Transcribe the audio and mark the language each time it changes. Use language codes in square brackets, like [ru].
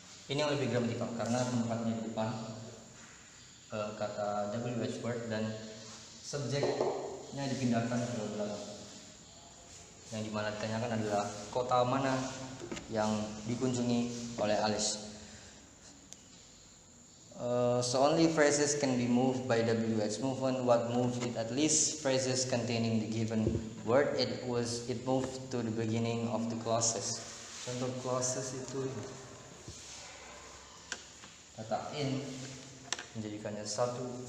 [id] Ini yang lebih grammatical karena tempatnya di depan kata WH word dan subjeknya dipindahkan ke belakang. Yang dimana ditanyakan adalah kota mana yang dikunjungi oleh Alice. [en] So only phrases can be moved by WH movement. What moved it? At least phrases containing the given word. It moved to the beginning of the clauses. [id] Contoh clauses itu kata in menjadikannya satu.